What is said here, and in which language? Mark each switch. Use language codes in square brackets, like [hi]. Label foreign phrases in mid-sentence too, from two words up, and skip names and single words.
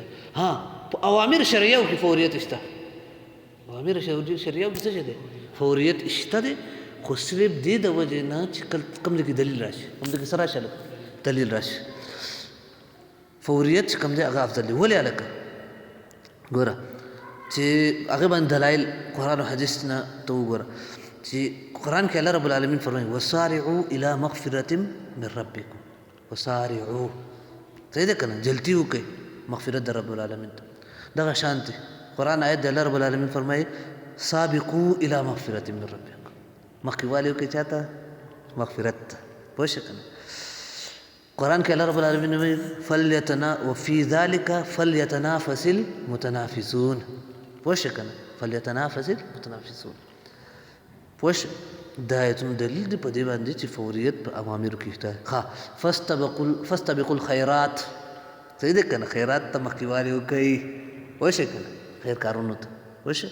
[ps] په اوامر شرعیو کې فوریت شته. اوامر شرعیو کې څه شی دی فوریت شته دی خو صرف دې د وجې نه چې کوم ځای کې دلیل راشي کوم ځای کې څه راشي دلیل راشي فوریت چې کوم دی هغه افضل دی. ولې هلکه ګوره چې هغې باندې دلایل قرآن او حدیث نه ته وګوره چې قرآن کې [ar] الله رب العالمین [ps] فرمایي [ar] وسارعوا الى مغفرة من ربکم [ps] وسارعوا صحیح ده که نه جلدي وکړئ مغفرت د [ar] رب العالمین [ps] ته. دغه شان دی قرآن آیت دی [ar] الله رب العالمین [ps] فرمایي [ar] سابقوا الى مغفرة من ربکم [ps] مخکې والي وکړئ چا ته مغفرت ته پوه شو که نه. قرآن کې [ar] الله رب العالمین [ps] وایي [ar] وفي ذلك فليتنافس المتنافسون [ps] پوه شو که نه [ar] فليتنافس المتنافسون [ps] پوه شو. دا آیتونه دلیل دی په دې باندې چې فوریت په اوامرو کې شته. [ar] فاستبقوا الخیرات [ps] صحیح دی که نه خیرات ته مخکې والي وکړئ پوه شو که نه خیر کارونو ته پوه شو.